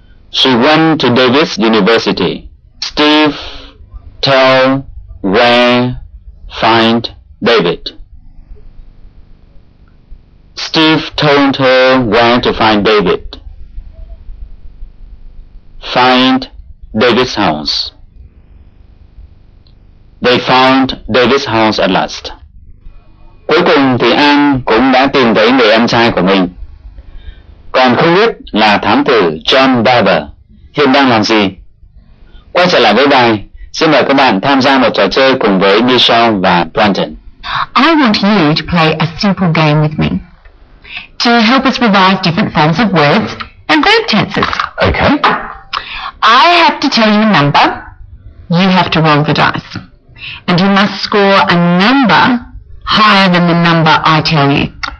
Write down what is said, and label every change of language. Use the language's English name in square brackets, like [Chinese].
[English] She went to David's University. Steve tell where find David. Steve told her where to find David. Find David's house. They found David's house at last. [Vietnamese] Cuối cùng thì An cũng đã tìm thấy người em trai của mình. Còn không biết là thám tử John Barber hiện đang làm gì. Quay trở lại với bài, xin mời các bạn tham gia một trò chơi cùng với Michelle và Brandon. [English] I want you to play a simple game with me to help us revise different forms of words and verb tenses. Okay. I have to tell you a number. You have to roll the dice. And you must score a number higher than the number I tell you.